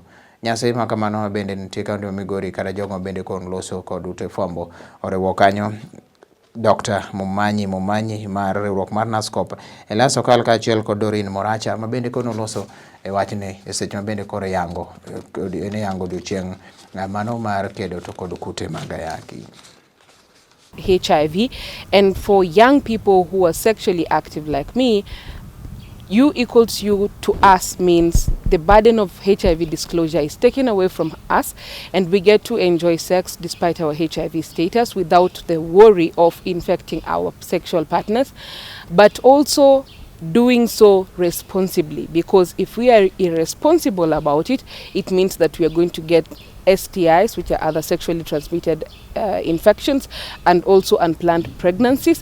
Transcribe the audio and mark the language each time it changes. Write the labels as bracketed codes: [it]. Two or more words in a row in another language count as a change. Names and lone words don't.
[luo] Nyasi ma kamano bende nitie kaunti ma Migori kata jogo bende kon loso kod ute fwambo oriwo kanyo Dr. Mumanyi mar riwruok mar Nascop, Elias Okal kaachiel kod Dorin Moracha mabende kono loso e wachni e seche mabende koro yango odiochieng' mano mar kedo to kod kute mag ayaki. [en] HIV, and for young people who are sexually active like me, U equals U to us means the burden of HIV disclosure is taken away from us and we get to enjoy sex despite our HIV status without the worry of infecting our sexual partners, but also doing so responsibly, because if we are irresponsible about it, it means that we are going to get STIs, which are other sexually transmitted infections, and also unplanned pregnancies.